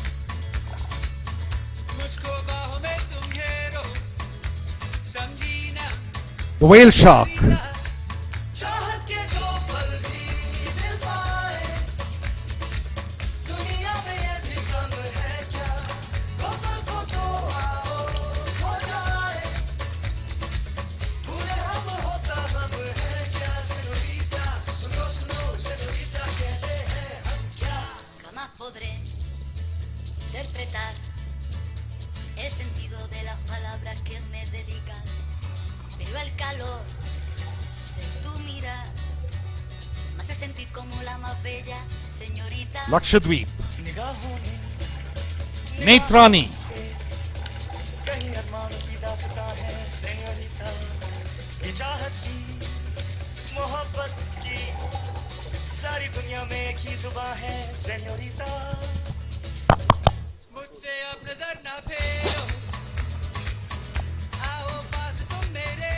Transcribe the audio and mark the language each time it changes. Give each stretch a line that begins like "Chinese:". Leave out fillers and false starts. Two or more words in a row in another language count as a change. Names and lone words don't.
Hindi: मुझको बाहों में तुम घेरो, समझी ना.
English: The whale shark.
Hindi: चाहत के दो पल भी दिल पाए, दुनिया में ये भी कम है क्या? दो पल को तो आओ हो जाए, पूरे हम होता हम है क्या? Señorita, सुनो सुनो, señorita, कहते हैं हम क्या?
Spanish: Jamás podré interpretar el sentido de las palabras que me dedican, pero el calor de tu mirar me hace sentir como la más bella señorita. Lakshadweep. Netrani.
Hindi: कहीं अरमानों की दास्तां है सेñorita, ये चाहत की मोहब्बत की सारी दुनिया में एक ही जुबान है सेñorita. मुझसे अब नजर ना फेरो, आओ पास तुम मेरे,